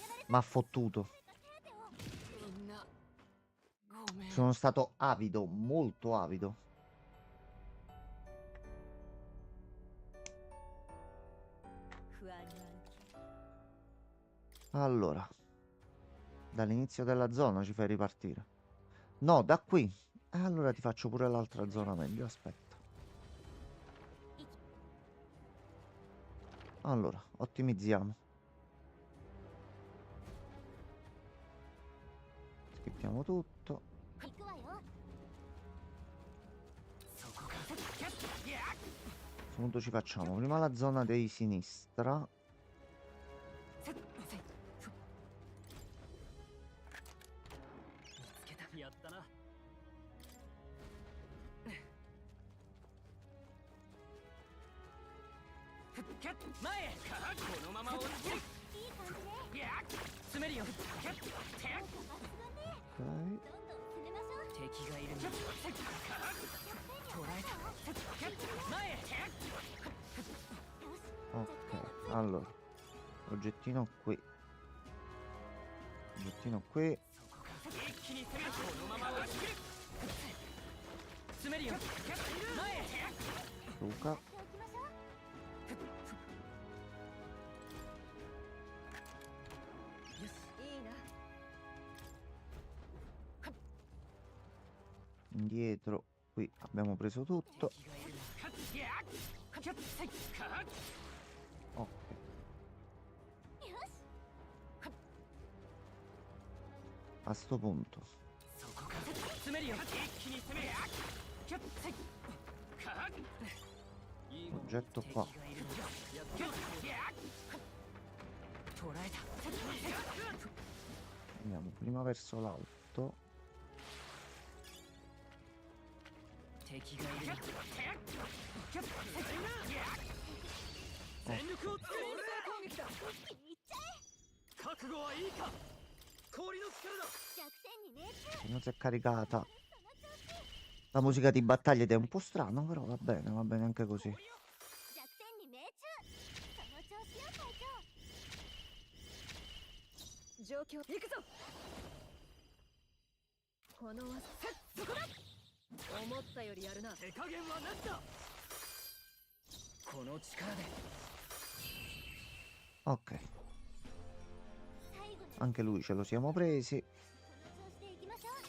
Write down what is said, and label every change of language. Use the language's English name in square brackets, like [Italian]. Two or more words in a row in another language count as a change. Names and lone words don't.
[Italian] m'ha fottuto. [Japanese] みんなごめん。 [Italian] Sono stato avido, molto avido. Allora, dall'inizio della zona ci fai ripartire. No, da qui. Allora ti faccio pure l'altra zona meglio, aspetta. Allora, ottimizziamo. Schippiamo tutto. [Japanese] 行くわよ。 [Italian] A questo punto ci facciamo prima la zona di sinistra. [Japanese] やったな。前へ。このまま追って。いい感じね。詰めるよ。効果抜群ね。 [Italian] Ok. [Japanese] どんどん攻めましょう。敵がいるんだ。捕らえた。前へ。 [Italian] Ok, allora. Oggettino qui. Oggettino qui. [Japanese] 一気に攻める。このまま押し切る。詰めるよ。前へ。 [Italian] Luca. [Japanese] やっておきましょう。いいな。 [Italian] Indietro. Qui abbiamo preso tutto. [Japanese] 敵がいるんだ。 [Italian] Ok. [Japanese] よし。 [Italian] A sto punto. [Japanese] そこか。詰めるよ。一気に攻める。いいもん。 [Italian] Oggetto qua. [Japanese] 敵がいるんだ。やって捕らえた。 [Italian] Andiamo prima verso l'alto. [Japanese] 敵がいるんだ。全力を使う。攻撃だ。一気にいっちゃえ。覚悟はいいか。氷の力だ。弱点に命中。 [Italian] Non si è caricata. La musica di battaglia ed è un po' strano, però va bene anche così. [Japanese] 弱点に命中。その調子よ隊長。状況行くぞ。この技そこだ。思ったよりやるな。手加減はなしだ。この力で。 [Italian] Ok, [Japanese] 最後に [Italian] anche lui ce lo siamo presi. [Japanese] この調子でいきましょう。